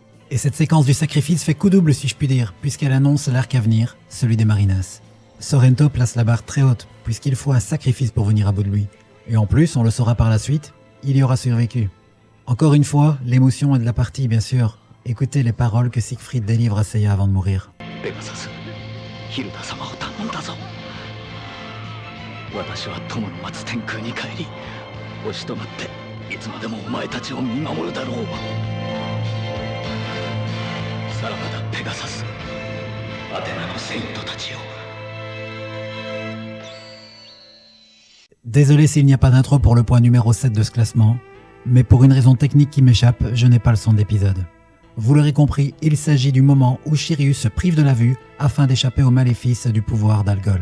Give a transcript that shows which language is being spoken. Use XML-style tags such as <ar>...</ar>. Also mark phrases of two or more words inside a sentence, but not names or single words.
<fr>Et cette séquence du sacrifice fait coup double si je puis dire, puisqu'elle annonce l'arc à venir, celui des Marinas. Sorrento place la barre très haute, puisqu'il faut un sacrifice pour venir à bout de lui. Et en plus, on le saura par la suite, il y aura survécu. Encore une fois, l'émotion est de la partie, bien sûr. Écoutez les paroles que Siegfried délivre à Seiya avant de mourir.</fr> <ja>Pegasus, Hilda-samaを頼んだぞ。私は友の待つ天空に帰り、星となっていつまでもお前たちを見守るだろう。さらばだ、ペガサス。アテナのセイントたちよ。</ja> <fr>Désolé s'il n'y a pas d'intro pour le point numéro 7 de ce classement, mais pour une raison technique qui m'échappe, je n'ai pas le son d'épisode. Vous l'aurez compris, il s'agit du moment où Shiryu se prive de la vue afin d'échapper aux maléfices du pouvoir d'Algol.</fr>